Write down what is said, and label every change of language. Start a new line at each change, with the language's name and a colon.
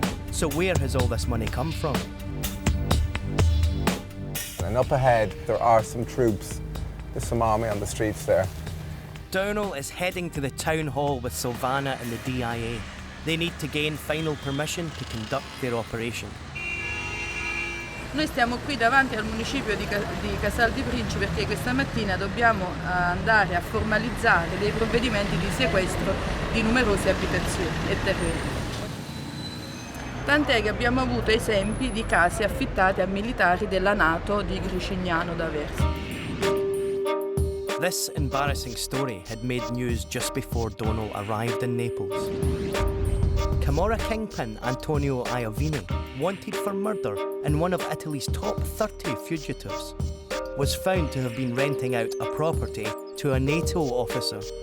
English: So where has all this money come from? And up ahead, there are some troops. There's some army on the streets there. Donal is heading to the town hall with Silvana and the DIA. They need to gain final permission to conduct their operation.
Italian: Noi stiamo qui davanti al municipio di Casal di Principe perché questa mattina dobbiamo andare a formalizzare dei provvedimenti di sequestro di numerose abitazioni e terreni. Tant'è che abbiamo avuto esempi di case affittati a militari della NATO di Gricignano d'Aversa.
English: This embarrassing story had made news just before Donal arrived in Naples. Camorra kingpin Antonio Iovine, wanted for murder and one of Italy's top 30 fugitives, was found to have been renting out a property to a NATO officer.